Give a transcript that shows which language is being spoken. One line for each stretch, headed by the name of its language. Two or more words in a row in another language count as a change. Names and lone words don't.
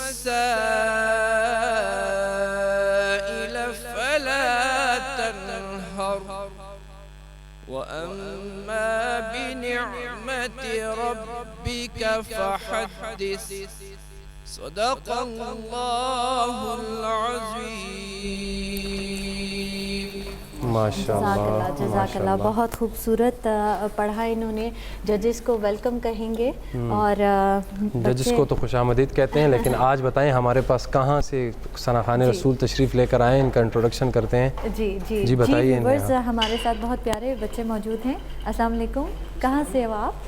Arabic: السائل فلا تنهر وأما بنعمة ربك فحدث صدق الله العظيم. ما شاء الله، جزاك الله.
Urdu: بہت خوبصورت پڑھا انہوں نے. ججز کو ویلکم کہیں گے اور ججز کو تو خوش آمدید کہتے ہیں، لیکن آج بتائیں ہمارے پاس کہاں سے ثناخوان رسول تشریف لے کر آئے، ان کا انٹروڈکشن کرتے ہیں. جی بتائیے. ہمارے ساتھ بہت پیارے بچے موجود ہیں.
Arabic: السلام علیکم,
Urdu: کہاں سے ہو آپ?